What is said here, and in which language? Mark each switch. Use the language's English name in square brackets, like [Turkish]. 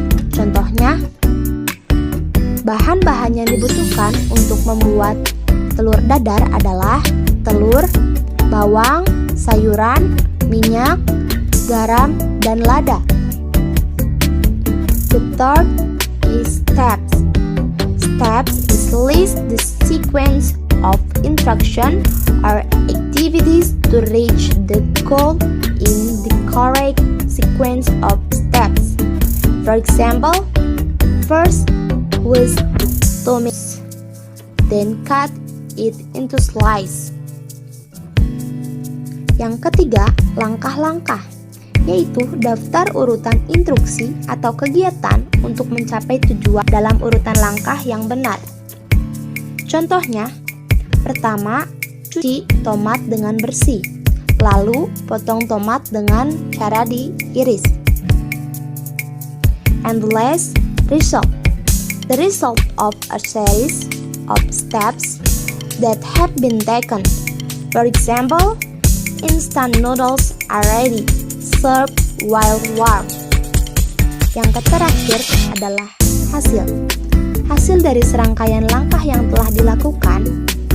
[Indonesian] Contohnya, bahan-bahan yang dibutuhkan untuk membuat telur dadar adalah telur, bawang, sayuran, minyak, garam, dan lada. [English] The third is steps. Steps is list the sequence of instruction or activities to reach the goal in the correct sequence of steps. For example, first whisk the tomatoes, then cut it into slices. [Indonesian] Yang ketiga, langkah-langkah, yaitu daftar urutan instruksi atau kegiatan untuk mencapai tujuan dalam urutan langkah yang benar. Contohnya, pertama, cuci tomat dengan bersih. Lalu, potong tomat dengan cara diiris. [English] And the last, result. The result of a series of steps that have been taken. For example, instant noodles are ready, served while warm. [Indonesian] Yang terakhir adalah hasil. Hasil dari serangkaian langkah yang telah dilakukan.